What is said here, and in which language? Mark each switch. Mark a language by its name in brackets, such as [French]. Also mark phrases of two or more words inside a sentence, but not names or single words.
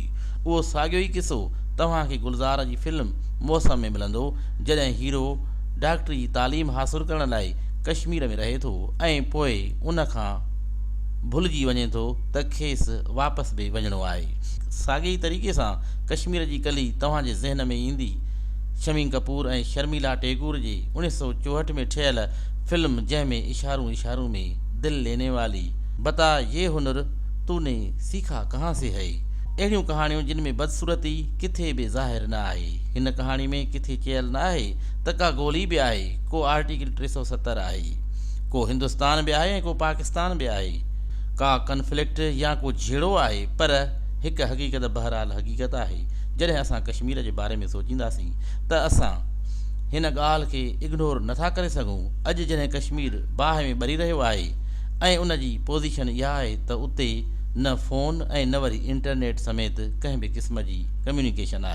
[Sindhi] उहो साॻियो ई किसो तव्हांखे गुलज़ार जी फिल्म मौसम में मिलंदो, जॾहिं हीरो डॉक्टरी जी तालीम हासिलु करण लाइ कश्मीर में रहे थो ऐं पोइ उन खां भुलिजी वञे थो त खेसि वापसि बि वञिणो आहे। साॻिए ई तरीक़े सां कश्मीर जी कली तव्हांजे ज़हन में ईंदी शमी कपूर ऐं शर्मिला टैगोर जे 1964 में ठहियल फिल्म जंहिंमें [Hindi] इशारों इशारों में दिल लेने वाली, बता ये हुनर तूने सीखा कहाँ से है। [Sindhi] अहिड़ियूं कहाणियूं जिन में बदसूरती किथे बि ज़ाहिर न आहे। हिन कहाणी में किथे चयल न आहे त का गोली बि आहे, को आर्टिकल 370 आहे, को हिंदुस्तान बि आहे ऐं को पाकिस्तान बि आहे, का कन्फ्लिक्ट या को झेड़ो आहे, पर हिकु हक़ीक़त बहरहाल हक़ीक़त आहे। जॾहिं असां कश्मीर जे बारे में सोचींदासीं त असां हिन ॻाल्हि खे इग्नोर नथा करे सघूं। अॼु जॾहिं कश्मीर बाहि में ॿरी रहियो आहे ऐं उन जी पोज़ीशन इहा आहे त उते न फ़ोन ऐं न वरी इंटरनेट समेत कंहिं बि क़िस्म जी कम्यूनिकेशन आहे।